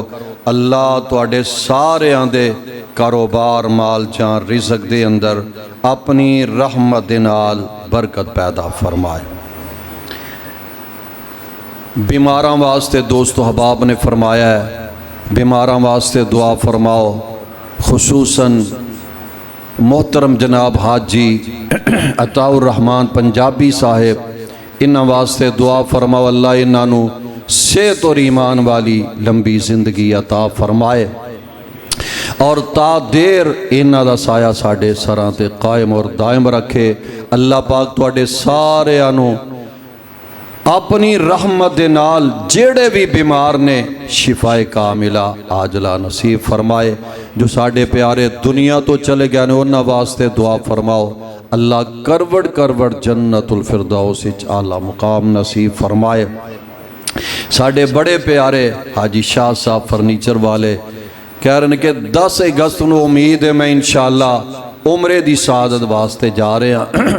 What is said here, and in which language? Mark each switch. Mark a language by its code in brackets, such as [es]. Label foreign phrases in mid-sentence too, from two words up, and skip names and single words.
[pa] اللہ تواڈے سارے دے کاروبار مال جان رزق دے اندر اپنی رحمت دے نال برکت پیدا فرمائے۔ بیماراں واسطے دوست و حباب نے فرمایا ہے بیماراں واسطے دعا فرماؤ، خصوصاً محترم جناب حاجی عطا الرحمان پنجابی صاحب انہاں واسطے دعا فرماؤ اللہ انہاں نو صحت اور ایمان والی لمبی زندگی عطا فرمائے اور تا دیر انہاں دا سایہ ساڑے سراں تے قائم اور دائم رکھے۔ اللہ پاک تواڈے سارے آنو اپنی رحمت دے نال جیڑے بھی بیمار نے شفائے کاملہ عاجلہ نصیب فرمائے۔ جو ساڑے پیارے دنیا تو چلے گئے نے انہاں واسطے دعا فرماؤ اللہ کروڑ کروڑ جنت الفردوس اعلیٰ مقام نصیب فرمائے۔ ساڑے بڑے پیارے حاجی شاہ صاحب فرنیچر والے کہہ رہے ہیں کہ 10 اگست نو امید ہے میں انشاءاللہ عمرے دی سعادت واسطے جا رہے ہیں۔